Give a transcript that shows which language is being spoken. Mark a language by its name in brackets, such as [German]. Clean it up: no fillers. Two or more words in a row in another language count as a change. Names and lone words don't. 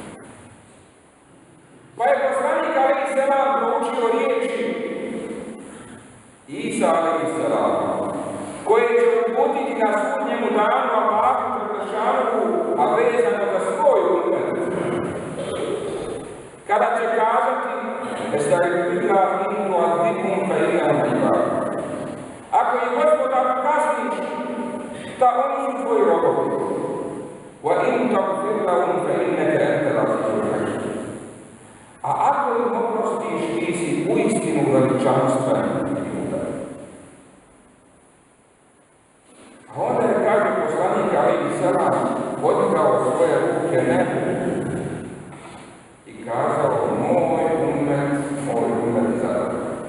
[Bosnian] Pa je poslanik a.s. proučio riječi Isa a.s. koje će uputiti na sudnjemu danu Allahu Đelešanohu, a vezano za svoj umet. Kada će kazati: [Arabic] "أستغفر الله إني أعذبهم فإنهم عباد." [Bosnian] Ako je gospodar kazniš, da oni su tvoji robovi. [Arabic] وإن تغفر لهم فإنك أنت العزيز الحكيم. [Bosnian] A ako im oprostiš, ti si uistinu veličanstven i mudar. A onda je, kaže poslanik a.s. podigao svoje ruke nebu i kazao: moj umet zadovoljan.